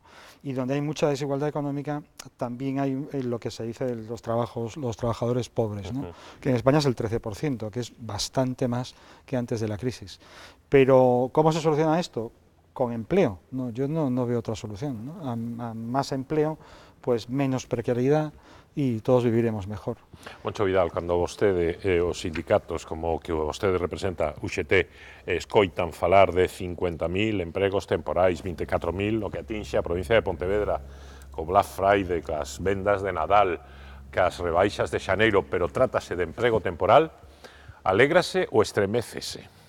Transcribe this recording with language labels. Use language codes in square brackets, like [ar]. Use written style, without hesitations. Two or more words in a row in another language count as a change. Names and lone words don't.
[es] Y donde hay mucha desigualdad económica también hay lo que se dice de los trabajadores pobres, ¿no? Que en España es el 13%, que es bastante más que antes de la crisis. Pero, ¿cómo se soluciona esto? Con empleo, ¿no? Yo no veo otra solución, ¿no? A más empleo, pues menos precariedad, e todos viviremos mejor. [gl] Moncho Vidal, cando vostede e os sindicatos como o que vostede representa, UGT, escoitan falar de 50.000 empregos temporais, 24.000, o que atinxe a provincia de Pontevedra, co Black Friday, cas vendas de Nadal, cas rebaixas de xaneiro, pero trátase de emprego temporal, alégrase ou estremécese?